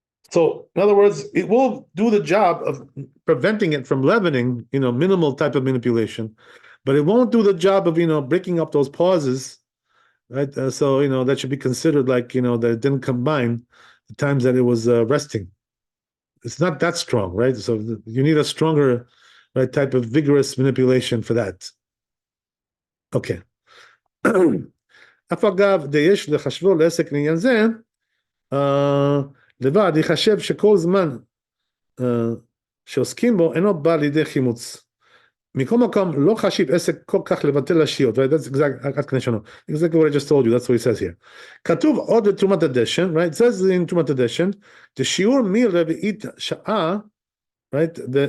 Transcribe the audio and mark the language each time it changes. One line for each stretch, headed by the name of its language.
English: So in other words, it will do the job of preventing it from leavening, minimal type of manipulation, but it won't do the job of, breaking up those pauses, right? So, that should be considered like, that it didn't combine the times that it was resting. it's not that strong, right? So you need a stronger, right, type of vigorous manipulation for that. Okay.
Hebrew: אף אגב, יש לחשבו לעסק לעניין זה, לבד יחשב שכל זמן שעוסקים בו אינו בא לידי חימוץ. מכל מקום, לא חשיב עסק כל כך לבטל השיות, right?
English: That's exactly what I just told you, that's what he says here.
Hebrew: כתוב עוד בתרומת הדשן, right?
English: It says in
Hebrew: תרומת הדשן, שיעור מרביעית שעה, right?